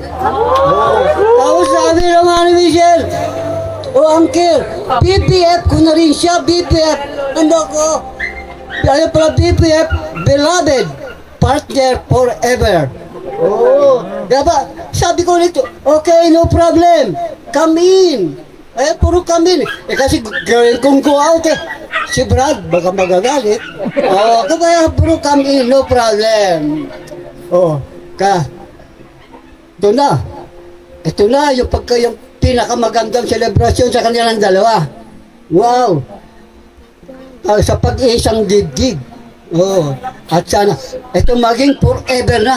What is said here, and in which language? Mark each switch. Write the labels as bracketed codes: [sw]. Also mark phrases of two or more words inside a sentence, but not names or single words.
[tl] Tapos sabi naman ni Michelle, oh Uncle, BPF ko na rin siya, BPF. Ano ko? Ayan pala BPF, [en] beloved partner forever. [tl] Diba? Sabi ko nito, [en] okay, no problem. Come in. Puro come in. [tl] Kasi gawin kong [en] go out [tl] eh. Si Brad, baka magagalit. Kaya puro [en] come in, no problem. [tl] Ito na yung pinakamagandang selebrasyon sa kanilang dalawa. Wow! Sa pag-iisang dibdib. At sana, ito maging forever na.